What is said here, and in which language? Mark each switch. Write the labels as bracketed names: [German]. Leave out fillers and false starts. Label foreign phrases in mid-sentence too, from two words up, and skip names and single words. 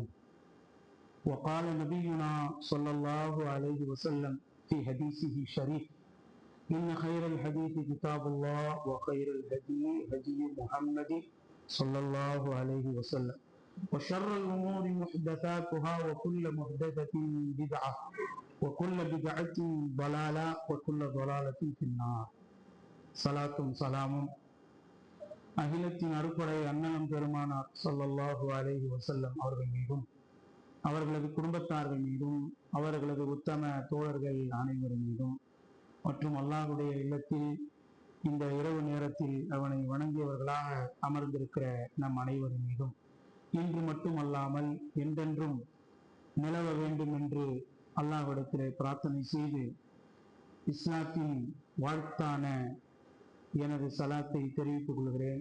[Arabic] وقال نبينا صلى الله عليه وسلم في حديثه الشريف: إن خير الحديث كتاب الله وخير الهدي هدي محمد صلى الله عليه وسلم وشر الأمور محدثاتها وكل محدثة بدعة وكل بدعة ضلالة وكل ضلالة في النار. [Tamil] சலாத்தும் சலாமும் அகிலத்தின் அருட்படை அண்ணலம் பெருமானார் [Arabic] صلى الله عليه وسلم [Tamil] அவர்கள் மீதும் அவர்களது குடும்பத்தார்கள் மீதும் அவர்களது உத்தம தோழர்கள் அனைவரும் மீதும் மற்றும் அல்லாஹ்வுடைய இல்லத்தில் இந்த இரவு நேரத்தில் அவனை வணங்கியவர்களாக அமர்ந்திருக்கிற நம் அனைவரும் மீதும் இன்று மட்டுமல்லாமல் என்றென்றும் நிலவ வேண்டும் என்று அல்லாஹ்விடத்திலே பிரார்த்தனை செய்து இஸ்லாத்தின் வாழ்த்தான எனது சலாத்தை தெரிவித்துக் கொள்கிறேன்.